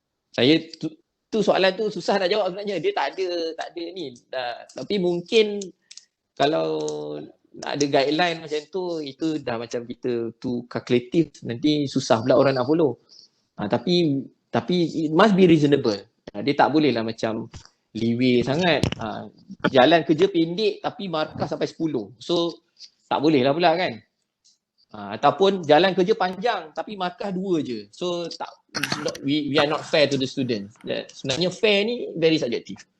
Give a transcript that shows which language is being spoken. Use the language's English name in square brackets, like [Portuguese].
[Malay] Saya tu soalan tu susah nak jawab sebenarnya. Dia tak ada ni. Tapi mungkin kalau nak ada guideline macam tu, itu dah macam kita [English] too calculative, [Malay] nanti susah pula orang nak follow. Tapi [English] it must be reasonable. [Malay] Dia tak boleh lah macam leeway sangat. Jalan kerja pendek tapi markah sampai 10. So tak boleh lah pula kan. Ataupun jalan kerja panjang tapi markah 2 je. [English] So we are not fair to the students. [Malay] Sebenarnya fair ni [English] very subjective.